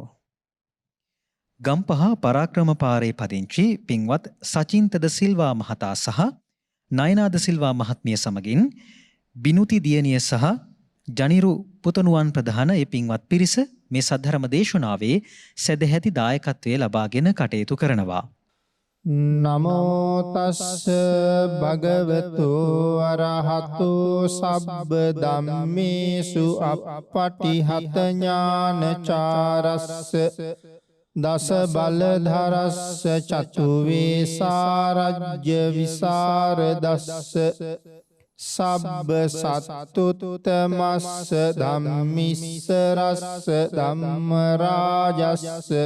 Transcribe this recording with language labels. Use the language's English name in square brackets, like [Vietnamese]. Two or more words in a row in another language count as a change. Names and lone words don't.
[Sinhala] ගම්පහ පරාක්‍රම පාරේ පදිංචි පින්වත් සචින්තද සිල්වා මහතා සහ නයනාද සිල්වා මහත්මිය සමගින් බිනුති දියණිය සහ ජනිරු පුතණුවන් ප්‍රධාන ඒ පින්වත් පිරිස මේ සද්ධර්ම දේශනාවේ සදැහැති දායකත්වයේ ලබාගෙන කටයුතු කරනවා. [Pali] නමෝ තස්ස භගවතු අරහතු සබ්බ ධම්මේසු අප්පටිහත ඥානචාරස්ස දස බලධරස්ස චතු වේසාරජ්‍ය විසරදස්ස සබ්බ සත්තුත්තමස්ස ධම්මිස්සරස්ස ධම්ම රාජස්ස